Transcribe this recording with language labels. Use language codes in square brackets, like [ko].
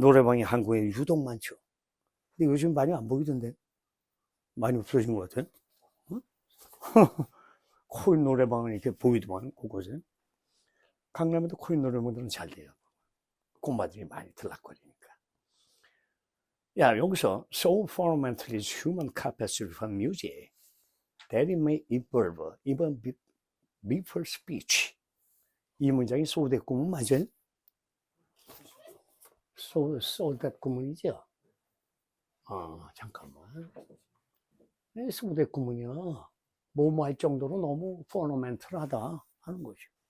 [ko] 노래방이 한국에 유독 많죠. 근데 요즘 많이 안 보이던데. 많이 없어진 것 같아요. 코인 노래방은 이렇게 보이더만, 곳곳에. 강남에도 코인 노래방들은 잘 돼요. 꼬마들이 많이 들락거리니까. 야, 여기서 [en] so fundamental is human capacity for music that it may evolve even before speech. [ko] 이 문장이 소댓 구문 맞아요? 소댓 구문이죠? 잠깐만. 소댓 구문이야. 뭐뭐 할 정도로 너무 fundamental하다 하는 거죠.